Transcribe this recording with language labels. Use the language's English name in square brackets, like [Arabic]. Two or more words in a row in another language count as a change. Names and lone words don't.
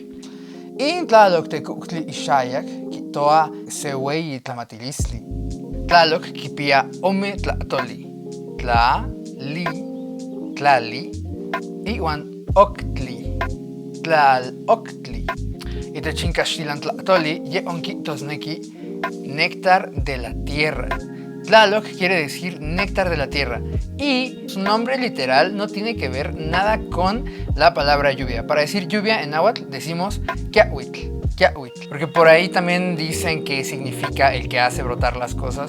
[Nahuatl languages] In Tlaloc tecuhtli Ixayac kijtoa se ueyi tlamatilistli. Tlaloc kipia ome tlahtoli: Tla, Li, Tlali, iuan Octli, Tlaloctli. Itech in caxtilan tlahtoli ye onkijtosneki [Spanish] néctar de la tierra. Tlaloc quiere decir néctar de la tierra y su nombre literal no tiene que ver nada con la palabra lluvia. Para decir lluvia en náhuatl decimos Quiahuitl, porque por ahí también dicen que significa el que hace brotar las cosas.